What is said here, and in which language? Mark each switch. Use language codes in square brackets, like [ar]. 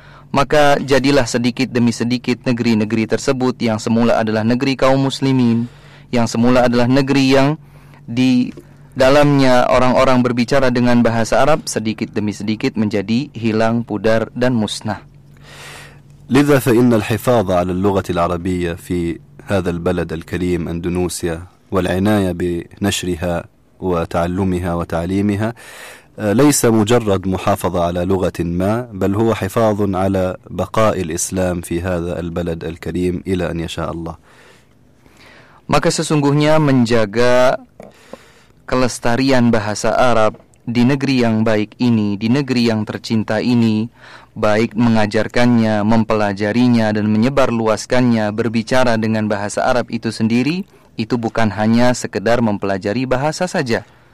[id] Maka jadilah sedikit demi sedikit negeri-negeri tersebut yang semula adalah negeri kaum muslimin, yang semula adalah negeri yang di dalamnya orang-orang berbicara dengan bahasa Arab, sedikit demi sedikit menjadi hilang, pudar dan musnah. [ar] لذا فإن الحفاظ على اللغة العربية في هذا البلد الكريم أندونيسيا والعناية بنشرها وتعلمها وتعليمها ليس مجرد محافظة على لغة ما بل هو حفاظ على بقاء الإسلام في هذا البلد الكريم إلى أن يشاء الله. [id] Maka sesungguhnya menjaga kelestarian bahasa Arab di negeri yang baik ini, di negeri yang tercinta ini, baik mengajarkannya, mempelajarinya dan menyebarluaskannya, berbicara dengan bahasa Arab itu sendiri, itu bukan hanya sekedar mempelajari bahasa saja.